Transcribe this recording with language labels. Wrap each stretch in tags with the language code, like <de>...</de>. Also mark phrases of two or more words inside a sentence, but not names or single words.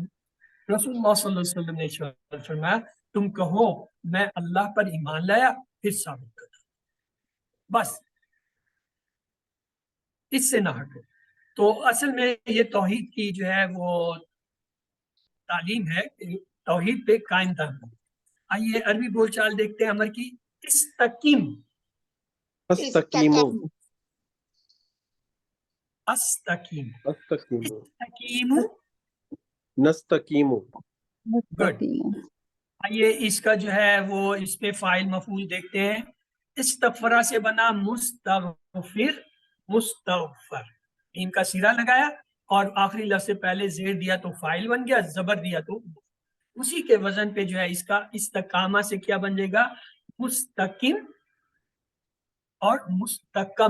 <ur>رسول اللہ صلی اللہ علیہ وسلم نے فرمایا تم کہو میں اللہ پر ایمان لایا پھر ثابت کرتا، بس اس سے نہ ہٹو. تو اصل میں یہ توحید کی جو ہے وہ تعلیم ہے، توحید پہ قائم رہنا. آئیے عربی بول چال دیکھتے ہیں امر کی. استقیم،</ur> <ar>استقیمو، استقیم، استقیمو، استقیم. نستقیمو. مستقیم</ar> <ur>آئیے اس کا جو ہے وہ اس پہ فاعل مفعول دیکھتے ہیں. استغفرہ سے بنا مستغفر، مستغفر، ان کا سیرا لگایا اور آخری لفظ سے پہلے زیر دیا تو فاعل بن گیا، زبر دیا تو اسی کے وزن پہ جو ہے اس کا استقامہ سے کیا بن جائے گا مستقیم اور مستقم.</ur>